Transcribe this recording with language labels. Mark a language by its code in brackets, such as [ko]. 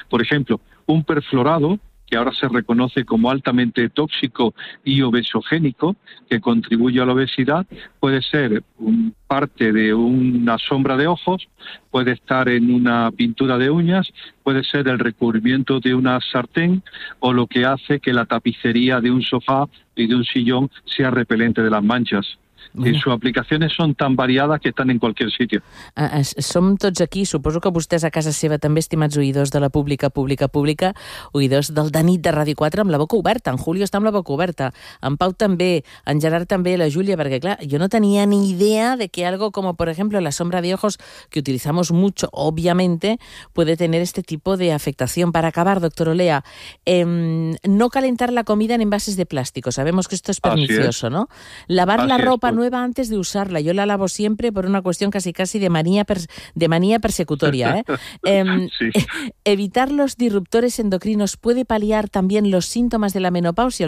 [es] Por ejemplo, un perfluorado que ahora se reconoce como altamente tóxico y obesogénico, que contribuye a la obesidad, puede ser parte de una sombra de ojos, puede estar en una pintura de uñas, puede ser el recubrimiento de una sartén o lo que hace que la tapicería de un sofá y de un sillón sea repelente de las manchas. Bueno. Sus aplicaciones son tan variadas que están en cualquier sitio. [ca] Som tots aquí, suposo que vostès a casa seva també, estimats oïdors de la pública, oïdors del de nit de Ràdio 4 amb la boca oberta, en Julio està amb la boca oberta, en Pau també, en Gerard també, la Júlia, perquè clar, jo no tenia ni idea de que [es] algo como, por ejemplo, la sombra de ojos, que utilizamos mucho, obviamente, puede tener este tipo de afectación. Para acabar, doctor Olea, no calentar la comida en envases de plástico, sabemos que esto es pernicioso, ¿no? Lavar la ropa nueva antes de usarla. Yo la lavo siempre por una cuestión casi de manía persecutoria. Evitar los disruptores endocrinos puede paliar también los síntomas de la menopausia.